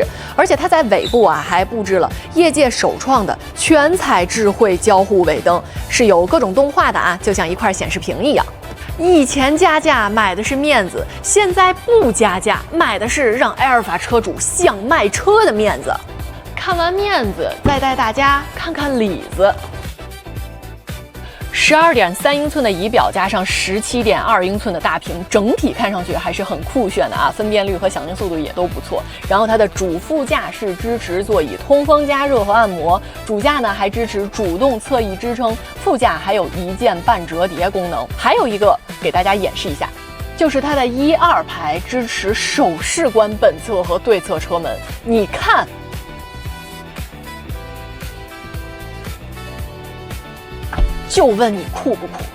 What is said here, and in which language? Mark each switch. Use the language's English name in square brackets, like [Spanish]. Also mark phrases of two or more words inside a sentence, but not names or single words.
[Chinese] 而且它在尾部還佈置了業界首創的全彩智慧交互尾燈，是有各種動畫的就像一塊顯示屏一樣。以前加價買的是面子，現在不加價買的是讓埃爾法車主想賣車的面子。看完面子，再帶大家看看裡子。12.3英寸的儀表加上17.2英寸的大屏，整體看上去還是很酷炫的分辨率和響應速度也都不錯。然後它的主副駕是支持座椅通風加熱和按摩，主駕呢還支持主動側翼支撐，副駕還有一鍵半折疊功能。還有一個給大家演示一下，就是它的1、2排支持手勢關本側和對側車門，你看。就問你酷不酷？